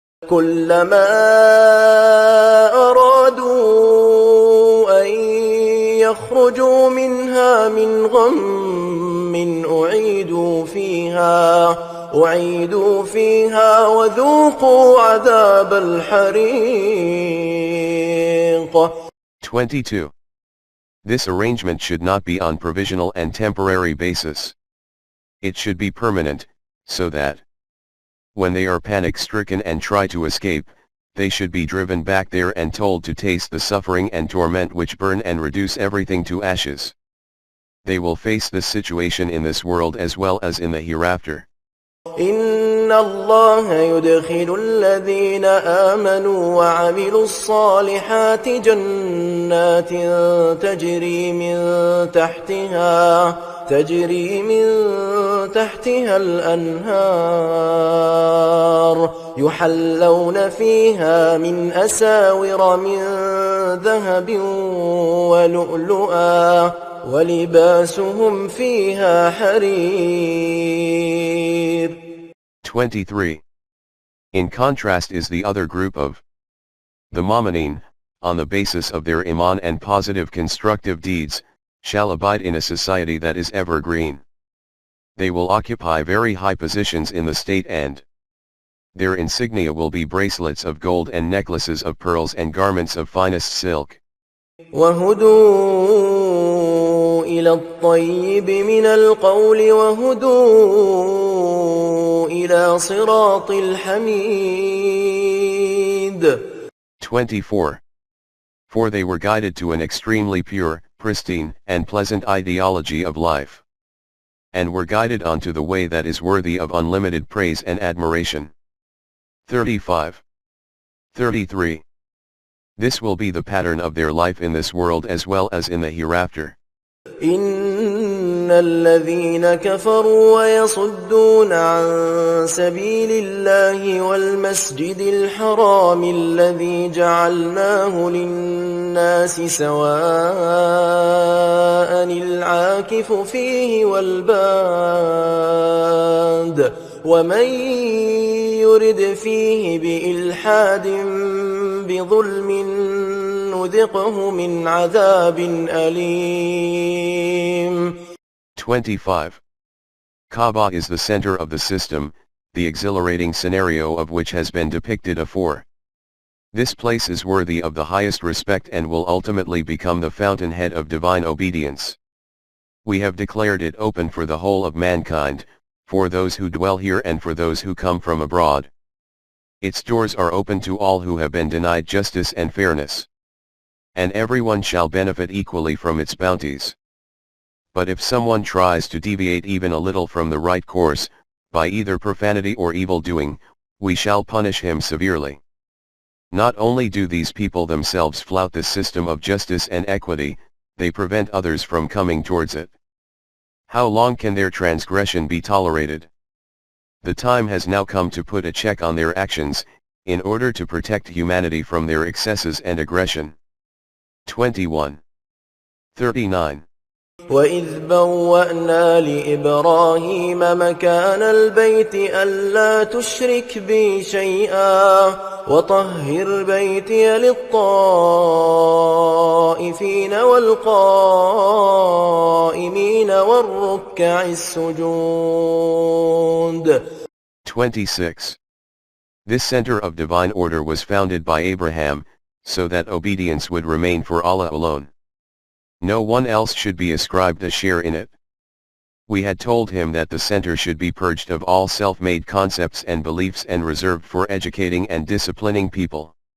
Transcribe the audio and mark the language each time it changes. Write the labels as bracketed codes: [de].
[ar] كلما أرادوا أن يخرجوا منها من غم أعيدوا فيها وذوقوا عذاب الحريق. [en] 22. This arrangement should not be on provisional and temporary basis. It should be permanent, so that when they are panic-stricken and try to escape, they should be driven back there and told to taste the suffering and torment which burn and reduce everything to ashes. They will face this situation in this world as well as in the hereafter. [ar] إن الله يدخل الذين آمنوا وعملوا الصالحات جنات تجري من تحتها الأنهار يحلون فيها من أساور من ذهب ولؤلؤا ولباسهم فيها حرير. [en] 23. In contrast is the other group of the Mu'mineen, on the basis of their iman and positive constructive deeds, shall abide in a society that is evergreen. They will occupy very high positions in the state and their insignia will be bracelets of gold and necklaces of pearls and garments of finest silk. [ar] وهدوا إلى الطيب من القول وهدوا إلى صراط الحميد. [en] 24. For they were guided to an extremely pure, pristine, and pleasant ideology of life, and were guided onto the way that is worthy of unlimited praise and admiration. 35. 33. This will be the pattern of their life in this world as well as in the hereafter. [ar] إن الذين كفروا ويصدون عن سبيل الله والمسجد الحرام الذي جعلناه للناس سواء العاكف فيه والباد ومن يرد فيه بإلحاد بظلم نذقه من عذاب أليم. [en] 25. Kaaba is the center of the system, the exhilarating scenario of which has been depicted afore. This place is worthy of the highest respect and will ultimately become the fountainhead of divine obedience. We have declared it open for the whole of mankind, for those who dwell here and for those who come from abroad. Its doors are open to all who have been denied justice and fairness. And everyone shall benefit equally from its bounties. But if someone tries to deviate even a little from the right course, by either profanity or evil doing, we shall punish him severely. Not only do these people themselves flout the system of justice and equity, they prevent others from coming towards it. How long can their transgression be tolerated? The time has now come to put a check on their actions, in order to protect humanity from their excesses and aggression. 21. 39. [ar] وإذ بوأنا لإبراهيم مكان البيت ألا تشرك بي شيئا وطهر بيتي للطائفين والقائمين والركع السجود. [en] 26. This center of divine order was founded by Abraham, so that obedience would remain for Allah alone. No one else should be ascribed a share in it. We had told him that the center should be purged of all self-made concepts and beliefs and reserved for educating and disciplining people.